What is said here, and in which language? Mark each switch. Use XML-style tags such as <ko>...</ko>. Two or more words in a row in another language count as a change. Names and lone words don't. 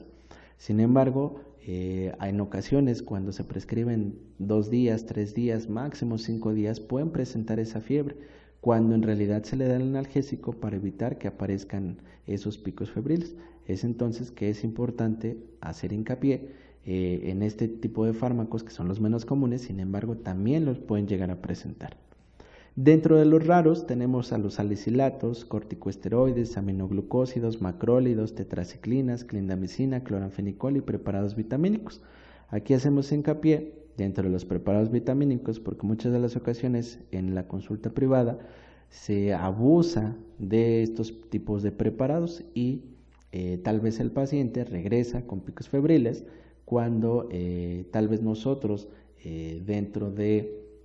<es>Sin embargo, en ocasiones cuando se prescriben 2 días, 3 días, máximo 5 días, pueden presentar esa fiebre, cuando en realidad se le da el analgésico para evitar que aparezcan esos picos febriles. Es entonces que es importante hacer hincapié en este tipo de fármacos que son los menos comunes, sin embargo también los pueden llegar a presentar. Dentro de los raros tenemos a los salicilatos, corticosteroides, aminoglucósidos, macrólidos, tetraciclinas, clindamicina, cloranfenicol y preparados vitamínicos. Aquí hacemos hincapié dentro de los preparados vitamínicos porque muchas de las ocasiones en la consulta privada se abusa de estos tipos de preparados y tal vez el paciente regresa con picos febriles cuando tal vez nosotros dentro de</es>